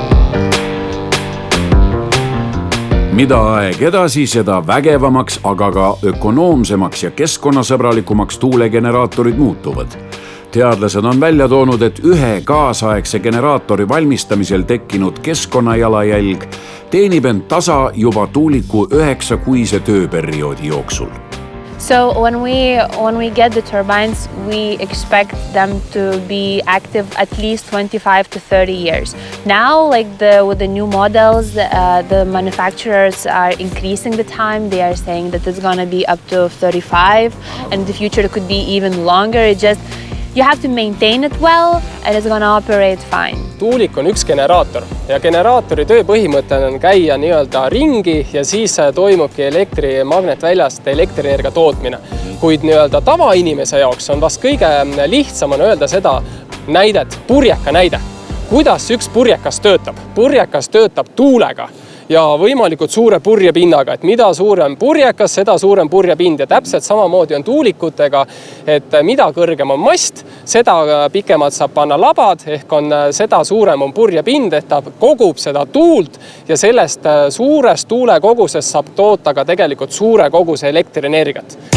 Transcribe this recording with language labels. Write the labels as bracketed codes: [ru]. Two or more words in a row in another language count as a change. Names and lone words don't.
[et] Mida aeg edasi, seda vägevamaks, aga ka ökonoomsemaks ja keskkonnasõbralikumaks tuulegeneraatorid muutuvad. Teadlased on välja toonud, et ühe kaasaegse generaatori valmistamisel tekkinud keskkonnajalajälg teenib end tasa juba tuuliku 9-kuise tööperioodi jooksul. [en] So when we get the turbines, we expect them to be active at least 25 to 30 years. Now, like with the new models, the manufacturers are increasing the time. They are saying that it's going to be up to 35, and in the future it could be even longer. It just you have to maintain it well and it's going to operate fine. [et] Tuulik on üks generaator ja generaatori töö põhimõte on käia nii-öelda ringi ja siis toimubki elektrimagnetväljaste elektrienergia tootmine. Kuid nii-öelda tavainimese jaoks on vast kõige lihtsam on öelda seda näidet, purjeka näide. Kuidas üks purjekas töötab? Purjekas töötab tuulega ja võimalikult suure purjepinnaga, et mida suurem purjekas, seda suurem purjepind ja täpselt samamoodi on tuulikutega, et mida kõrgem on mast, seda pikemalt saab panna labad, ehk on seda suurem on purjepind, et ta kogub seda tuult ja sellest suurest tuulekogusest saab toota ka tegelikult suure koguse elektrienergiat.